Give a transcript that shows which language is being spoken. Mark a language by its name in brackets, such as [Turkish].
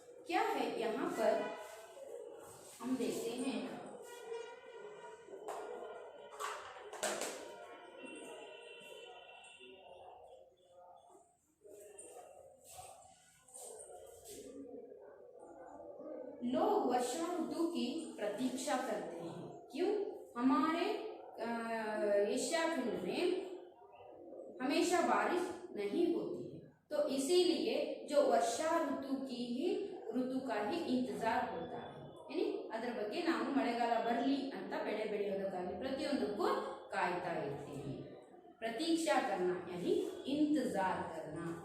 [Hindi] क्या है यहाँ पर हम देखते हैं लोग वर्षा ऋतु की प्रतीक्षा करते हैं। क्यों? हमारे एशिया खंड में हमेशा बारिश नहीं होती है, तो इसीलिए जो वर्षा ऋतु का ही इंतजार होता है। [Kannada] यानी ಅದರ ಬಗ್ಗೆ ನಾವು ಮಳೆಗಾಲ ಬರಲಿ ಅಂತ ಬೆಳೆ ಬೆಳೆಯೋದಕ್ಕಾಗಿ ಪ್ರತಿಯೊಂದಕ್ಕೂ ಕಾಯ್ತಾ ಇರ್ತೀವಿ। [Hindi] ಪ್ರತೀಕ್ಷಾ करना यानी इंतजार करना।